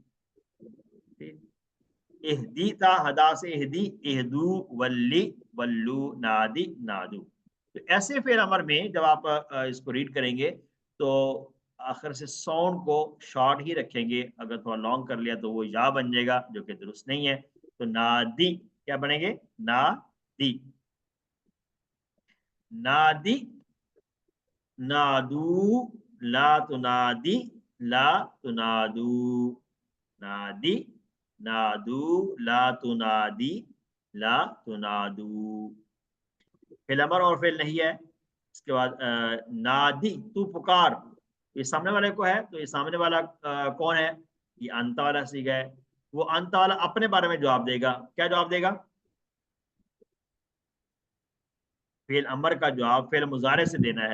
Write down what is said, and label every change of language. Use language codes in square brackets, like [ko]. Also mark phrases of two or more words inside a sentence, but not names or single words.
[ar] اہدی تا ہدا سے اہدی، اہدو، ولی، ولو، نادی، نادو. [ur] تو ایسے فعل امر میں جب آپ اس کو ریڈ کریں گے تو آخر سے ساؤنڈ کو شارٹ ہی رکھیں گے. اگر تھوڑا لانگ کر لیا تو وہ یا بن جائے گا، جو کہ درست نہیں ہے. تو نادی کیا بنیں گے؟ نادی. [ar] نادی، نادو، لا تنادی، لا تنادو. نادی، نادو، لا تنادی، لا تنادو. [ur] فعل امر اور فعل نہیں ہے. اس کے بعد نادی، تو پکار. یہ سامنے والے کو ہے، تو یہ سامنے والا کون ہے؟ یہ انت والا صیغہ ہے. وہ انت والا اپنے بارے میں جواب دے گا. کیا جواب دے گا؟ فعل امر کا جواب فعل مضارع سے دینا ہے.